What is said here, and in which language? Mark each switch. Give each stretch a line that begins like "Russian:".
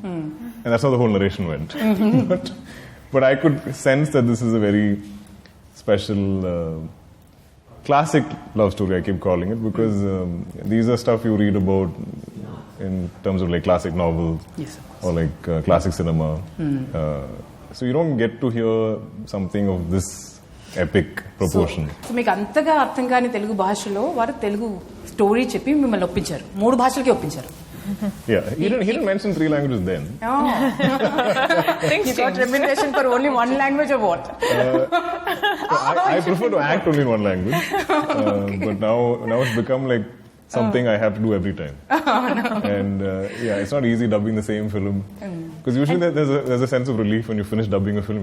English: And that's how the whole narration went. But I could sense that this is a very special, classic love story, I keep calling it, because these are stuff you read about in terms of classic novels. Yes, or classic cinema. So you don't get to hear something of this epic proportion.
Telugu: So మీకు అంతగా అర్థం కాని తెలుగు భాషలో వారు Telugu story చెప్పి మిమ్మల్ని ఒప్పించారు. 3 భాషలకి ఒప్పించారు.
English: Yeah, he didn't mention 3 languages then. You got remuneration for only one language or what? I prefer to act only in one language, but now it's become like something I have to do every time. And it's not easy dubbing the same film, because usually there's a sense of relief when you finish dubbing a film.